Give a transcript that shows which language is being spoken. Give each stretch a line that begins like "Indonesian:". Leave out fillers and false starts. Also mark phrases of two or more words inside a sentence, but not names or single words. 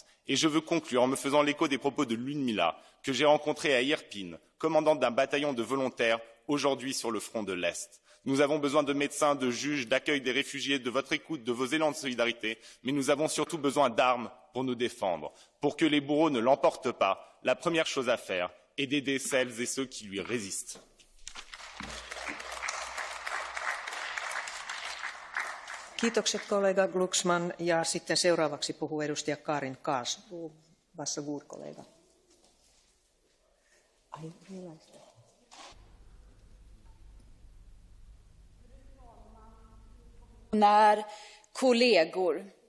French: Et je veux conclure en me faisant l'écho des propos de Ludmila, que j'ai rencontrée à Irpin, commandante d'un bataillon de volontaires, aujourd'hui sur le front de l'Est. Nous avons besoin de médecins, de juges, d'accueil des réfugiés, de votre écoute, de vos élans de solidarité, mais nous avons surtout besoin d'armes pour nous défendre. Pour que les bourreaux ne l'emportent pas, la première chose à faire est d'aider celles et ceux qui lui résistent.
Finnish: Kiitokset kollega Glucksmann ja sitten seuraavaksi puhuu edustaja Karin Kaas.
Swedish: Varsågod kollega. Kollegor.